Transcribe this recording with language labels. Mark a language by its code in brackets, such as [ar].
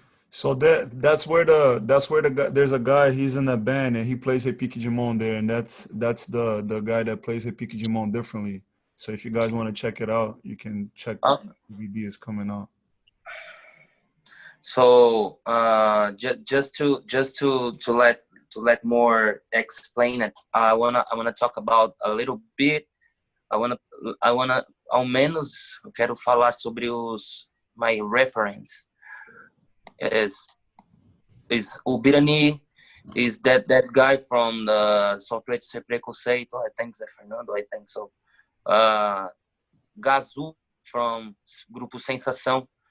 [en] So that's where the guy, there's a guy, he's in that band and he plays Repique Jimon there, and that's the guy that plays Repique Jimon differently. So if you guys want to check it out, you can check the DVD is coming out. So just to let more explain it, I wanna talk about a little bit. I wanna [pt] ao menos eu quero falar sobre [en] my reference. Is Ubirani, is that guy from the Só Preto Sem Preconceito, I think it's Fernando, I think so. Gazu from Grupo Sensação.